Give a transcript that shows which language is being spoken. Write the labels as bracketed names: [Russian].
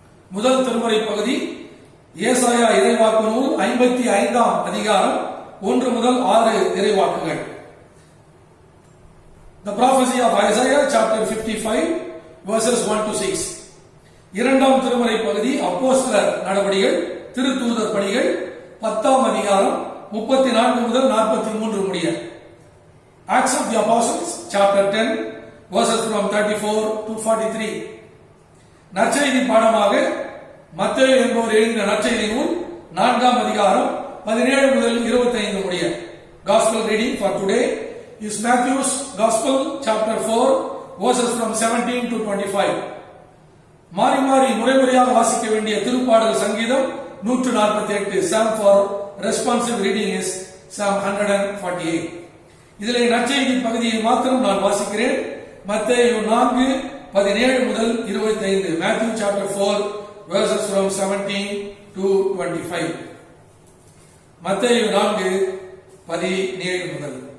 [Tamil] முதல் திருமுறை பகுதி ஏசாயா இறைவாக்கு நூல் 55ஆம் அதிகாரம் 1 முதல் 6 இறைவாக்குகள். [English] The prophecy of Isaiah chapter 55 verses 1 to 6. [Tamil] இரண்டாம் திருமுறை பகுதி அப்போஸ்தலர் நடவடிக்கைகள் திருத்தூதர் பணிகள் 10ஆம் அதிகாரம் 34 முதல் 43 முடிய. [English] Acts of the Apostles chapter 10 verses from 34 to 43. [Tamil] நற்செய்தி பாடமாக மத்தேயு என்பவர் எழுதின நற்செய்தி நூல் 4ஆம் அதிகாரம் 17 முதல் 25 முடிய. [English] Gospel reading for today is Matthew's Gospel chapter 4 verses from 17 to 25. [Tamil] மாறி மாறி முறைமுறையாக வாசிக்க வேண்டிய திருப்பாடல் சங்கீதம் 148. [English] Psalm for responsive reading is Psalm 148. [Tamil] இதிலே நற்செய்தி பகுதியை மாத்திரம் நான் வாசிக்கிறேன். மத்தேயு 4:17 முதல் 25. [English] Matthew chapter 4 verses from 17 to 25. [Tamil] மத்தேயு 4:17 முதல்.